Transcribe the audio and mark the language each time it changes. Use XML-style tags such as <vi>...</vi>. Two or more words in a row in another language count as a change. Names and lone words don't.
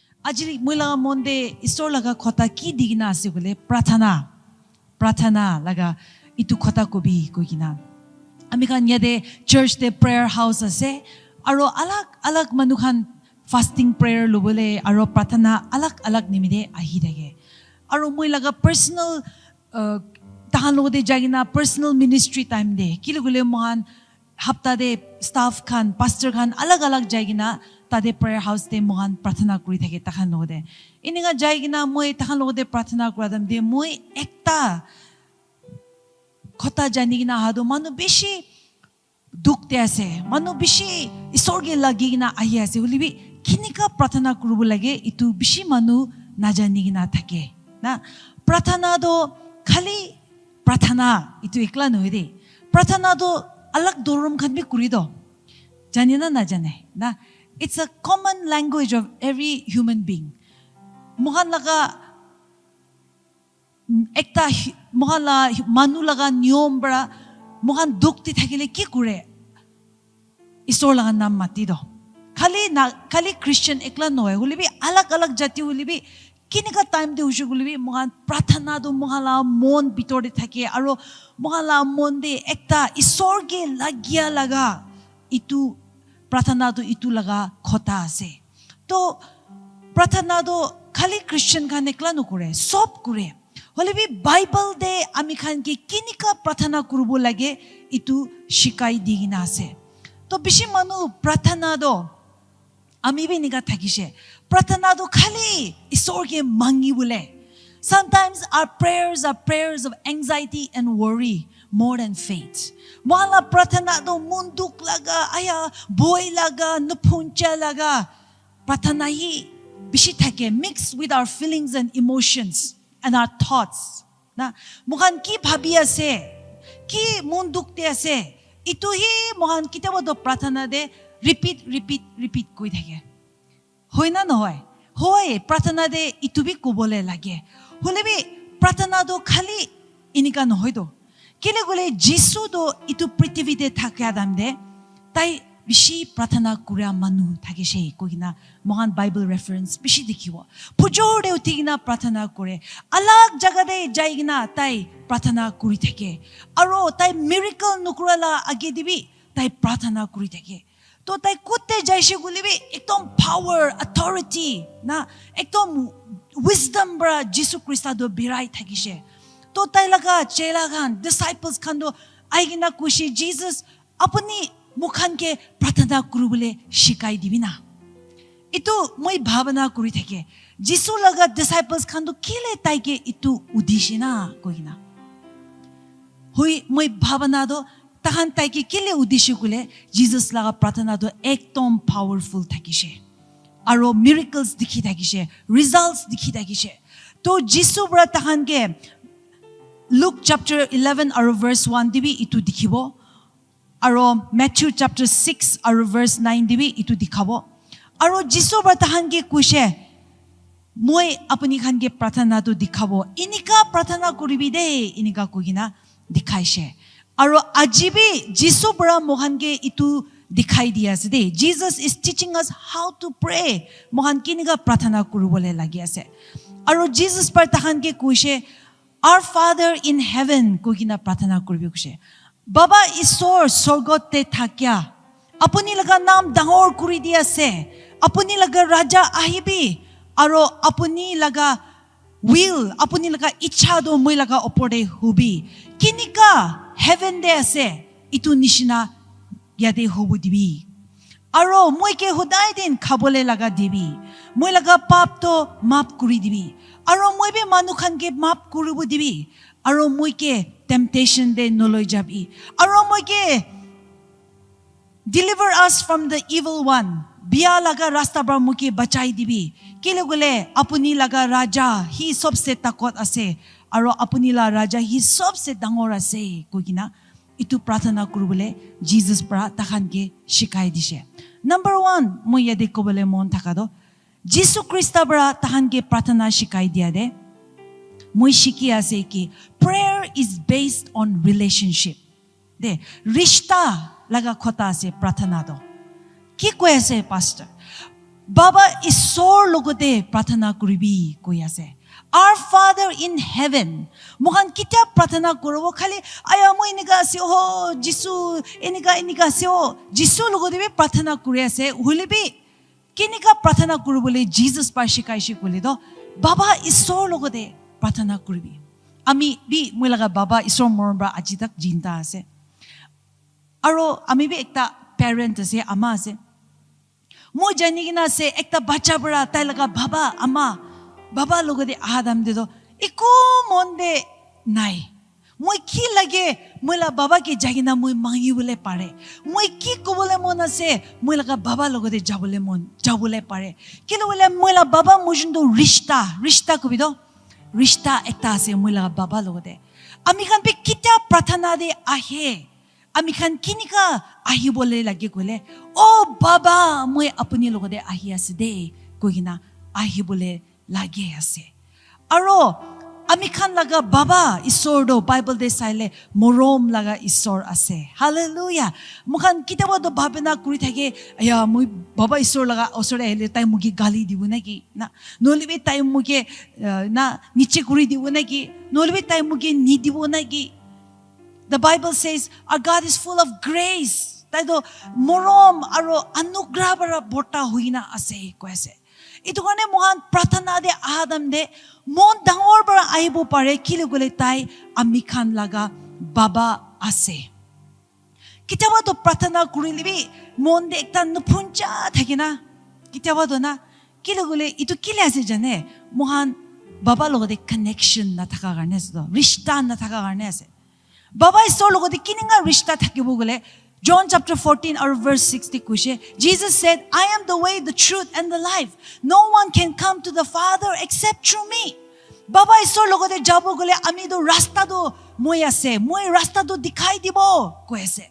<nag>Ajili mula monde istor laga khota ki digina ase gole prathana laga itu khota kobi koigina. Amikan yade church de</nag> <en>prayer house</en> <nag>ase aro alag manukhan</nag> <en>fasting prayer</en> <nag>lobole aro prathana alag nimide ahi dage. Aro moi laga personal tahan logode jagina</nag> <en>personal ministry time</en> <nag>de kilugule mohan hafta de staff khan pastor khan alag jagina tade prayer house de mohan prathana kuri thake tahan logode ininga jagina moi tahan logode prathana kuradam de moi ekta khota janigina hadu manu beshi dukte ase manu beshi isorge lagigina ahi ase ulibi kinika prathana kurubu lage itu beshi manu najanigina thake na prathana do khali prathana itu ekla noide prathana do alag dorum khan bi kuri do janina na jane na</nag> <en>it's a common language of every human being</en> <nag>mohan laga ekta mohan la manu laga niyom bra mohan dukti thakile ki kure isor laga nam mati do khali Christian ekla noy hulibi alag jati hulibi kinika time de ushu gulibi mohan prathana do mohala mon bitore thake aro mohala mon de ekta isorge lagya laga itu prathana do itu laga khota ase to prathana do khali Christian khan ekla no kore sob kore holebi Bible de ami khan ke kinika prathana kurubo lage itu shikai digina ase to bishi manu prathana do ami bi niga thakise prathana do khali isorge mangi bole</nag> <en>sometimes our prayers are prayers of anxiety and worry more than faith</en> <nag>wala prathana do munduk laga aya boy laga nupuncha laga prathana hi bishi thake</nag> <en>mixed with our feelings and emotions and our thoughts</en> <nag>na mohan ki bhabi ase ki munduk te ase itu hi mohan kitaba do prathana de repeat koi thake hoina noy hoy prathana de itu bi kobole lage holebi prathana do khali inika nohoy do kile gole Jesu do itu prithvi de thake adam de tai bishi prathana kura manu thake she koina mohan Bible reference bishi dikhibo pujor de utigina prathana kore alag jaga de jaigina tai prathana kuri thake aro tai miracle nukurala age dibi tai prathana kuri thake to tai kutte jaise gulibi ekdom</nag> <en>power authority</en> <nag>na ekdom wisdom bra Jesu Christ do birai thakise to tai laga chela khan disciples khan do aigina kushi Jesus apni mukhan ke prathana kurubule shikai dibina itu moi bhavana kuri thake Jesu laga disciples khan do kile tai ke itu udishina koina hoi moi bhavana do tahan tai ke kile udishi kule Jesus laga prathana do ekdom powerful thakise aro miracles dikhi thakise results dikhi thakise to Jesu bra tahan ke Luke chapter 11 aro verse 1 dibi itu dikhibo aro Matthew chapter 6 aro verse 9 dibi itu dikhabo aro Jesu bra tahan ke kuise moi apni khan ke prathana to dikhabo inika prathana kuribi de inika kogina dikhaise aro ajibi Jesu bra mohan ke itu dikhai dia ase de</nag> <en>Jesus is teaching us how to pray</en> <nag>mohan kinika prathana kurubole lagi ase aro Jesus par tahan ke kuise</nag> <en>our Father in heaven</en> <nag>kogina prathana kuribi kuise Baba Isor sorgot te thakya apuni laga naam dangor kuri dia ase apuni laga raja ahibi aro apuni laga will apuni laga ichha do moi laga opode hubi kinika heaven de ase itu nishina yade hobu dibi aro moi ke hodai din khabole laga dibi moi laga pap to maap kuri dibi aro moi be manu khan ke maap kurubu dibi aro moi ke temptation de noloi jabi aro moi ke</nag> <en>deliver us from the evil one</en> <nag>biya laga rasta bra moi ke bachai dibi kile gole apuni laga raja hi sobse takot ase aro apuni la raja hi sobse dangor ase kogina itu prathana kurubole Jesus pra takhan ke shikai dise number 1 moi yade kobole mon thakado Jesu Christ bra takhan ke prathana shikai dia de moi shiki ase ki</nag> <en>prayer is based on relationship</en> <nag>de rishta laga khota ase prathana do ki koi ase pastor Baba isor logote pratana kuribi koi ase.</nag> <en>Our Father in heaven.</en> <nag>Mohan kitya pratana kuro khali aya mo inika ase ho Jisu inika ase ho Jisu logote be pratana kuri ase hulibi kinika pratana kuru bole Jesus pa shikaishi kuli do Baba isor logote pratana kuribi. Ami bi moi laga Baba isor morba aji tak jinta ase. Aro ami bi ekta parent ase ama ase. Mo jani gina se ekta bacha bara tai laga Baba ama Baba logode ahadam de do iko monde nai. Moi ki lage moi la Baba ke jagina moi mangi bole pare. Moi ki ko bole mon ase moi laga Baba logode jabole pare. Kilo bole moi la Baba mojundo rishta ko bido rishta ekta ase moi laga Baba logode. Ami kan pe kitya pratana de ahe. Ami kan kinika ahi bole lage kole oh Baba moi apuni logode ahi ase de ko gina ahi bole lage ase. Aro ami kan laga Baba isor do Bible de saile morom laga isor ase. Hallelujah. Mukhan kitaba do babena kuri thake aya moi Baba isor laga osore hele tai mugi gali dibu naki na nolibe tai mugi na niche kuri dibu naki nolibe tai mugi ni dibu naki.</nag> <en>The Bible says our God is full of grace.</en> <nag>Tai do morom aro anugrah bara bota huina ase ko ase. Ito kane mohan pratana de ahadam de mon dangor bara aibo pare kilugule tai amikhan laga Baba ase. Kitaba to pratana kurilibi mon de ekta nupuncha thakina. Kitaba to na kilugule ito kile ase jane mohan Baba logo de connection na thaka garne ase do rishta na thaka garne ase. Baba isor logo de kininga rishta thakibo gule John chapter 14 or verse 60 kushe</nag> <en>Jesus said I am the way the truth and the life no one can come to the Father except through me.</en> <nag>Baba isor logo de jabo gule ami do rasta do moi ase moi rasta do dikhai dibo ko ase.</nag>